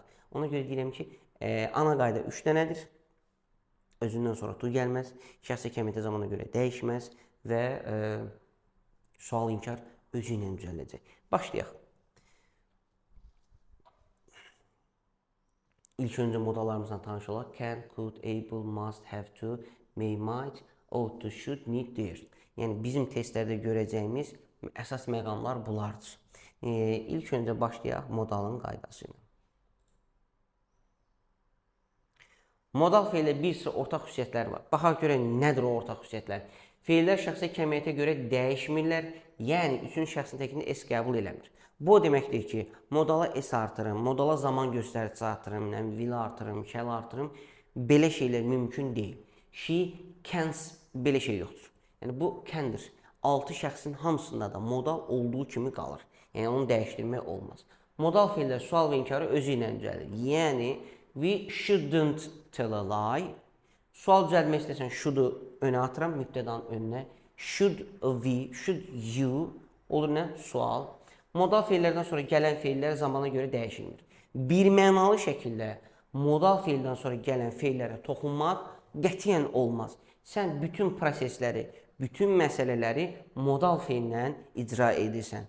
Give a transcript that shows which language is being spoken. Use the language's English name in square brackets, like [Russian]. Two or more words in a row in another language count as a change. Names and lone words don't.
[Azerbaijani] Ona görə deyirəm ki, ana qayda 3 dənədir. Özündən sonra to gəlməz, şəxsi kəmiyyətə zamana görə dəyişməz və sual inkar özü ilə düzələcək. Başlayaq. İlk öncə modallarımızdan tanış olaq. [English] Can, could, able, must, have to, may, might, ought to, should, need, dare. [Azerbaijani] Yəni bizim testlərdə görəcəyimiz əsas məqamlar bunlardır. İlk öncə başlayaq modalın qaydası ilə. Modal feillə bir sıra ortaq xüsusiyyətlər var. Baxaq görək nədir o ortaq xüsusiyyətlər? Feillər şəxsi kəmiyyətə görə dəyişmirlər, yəni üçüncü şəxsin təkini S qəbul eləmir. Bu o deməkdir ki, modala S artırım, modala zaman göstəricisi artırım, will artırım, shall artırım, belə şeylər mümkün deyil. [English] She, cans, [Azerbaijani] belə şey yoxdur. Yəni bu candır. 6 şəxsin hamısında da modal olduğu kimi qalır. Yəni onu dəyişdirmək olmaz. Modal feillər sual və inkarı özü ilə düzəlir. [English] Yəni we shouldn't tell a lie. [Azerbaijani] Sual düzəltmək istəsən should'u önə atıram, mübtədanın önünə. [English] Should we, should you [Azerbaijani] olur nə? Sual. Modal feillərdən sonra gələn feillər zamana görə dəyişilmir. Bir mənalı şəkildə modal feildən sonra gələn feillərə toxunmaq qətiyyən olmaz. Sən bütün prosesləri, bütün məsələləri modal feillə icra edirsən.